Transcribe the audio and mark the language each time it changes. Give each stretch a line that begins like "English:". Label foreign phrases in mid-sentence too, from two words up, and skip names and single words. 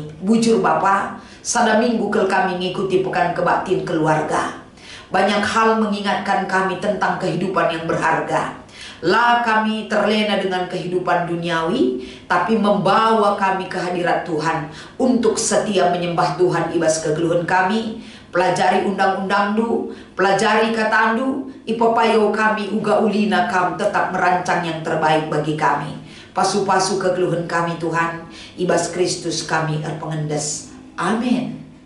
Batak Karo: Bujur Bapa, sada minggu kel kami ngikuti pekan kebaktiin keluarga.
Indonesian: Banyak hal mengingatkan kami tentang kehidupan yang berharga. Lah kami terlena dengan kehidupan duniawi, tapi membawa kami ke hadirat Tuhan untuk setia menyembah Tuhan
Batak Karo: ibas kegeluhan kami. Pelajari undang-undang du, pelajari katandu, ipapayo kami uga ulina kam
Indonesian: tetap merancang yang terbaik bagi kami.
Batak Karo: Pasu-pasu kegeluhan kami Tuhan, ibas Kristus kami erpengendes. Amin.